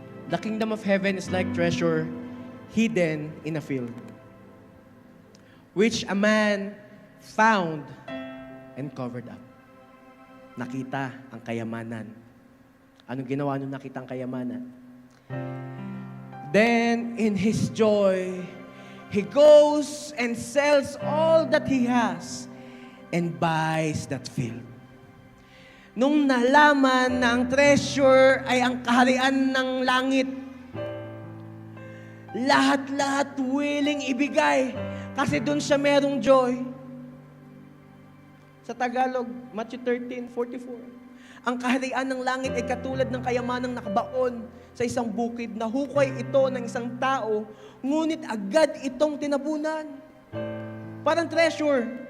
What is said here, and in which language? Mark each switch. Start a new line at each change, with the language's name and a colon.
English: The kingdom of heaven is like treasure hidden in a field, which a man found and covered up.
Filipino: Nakita ang kayamanan. Anong ginawa nung nakita ang kayamanan?
English: Then, in his joy, he goes and sells all that he has and buys that field.
Filipino: Nung nalaman na ang treasure ay ang kaharian ng langit, lahat-lahat willing ibigay kasi doon siya merong joy. Sa Tagalog, Matthew 13:44. Ang kaharian ng langit ay katulad ng kayamanang nakabaon sa isang bukid na hukay ito ng isang tao, ngunit agad itong tinabunan. Parang treasure.